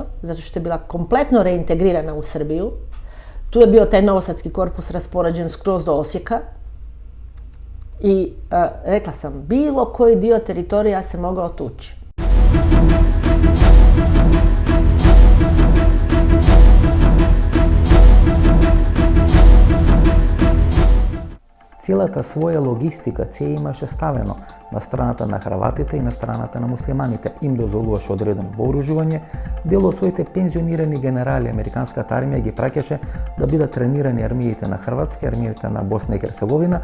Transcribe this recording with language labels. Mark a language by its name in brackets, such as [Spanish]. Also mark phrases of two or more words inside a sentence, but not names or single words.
[Croatian] Zato što je bila kompletno reintegrirana u Srbiju. Tu je bio taj Novosadski korpus raspoređen skroz do Osijeka. I rekla sam, bilo koji dio teritorija se mogao tući. [Macedonian] целата своја логистика ЦИЕ имаше ставено на страната на Хрватите и на страната на муслиманите. Им дозволуваше одредено вооружување, дел од своите пензионирани генерали американската армија ги праќаше да бидат тренирани армиите на Хрватска, армиите на Босна и Херцеговина.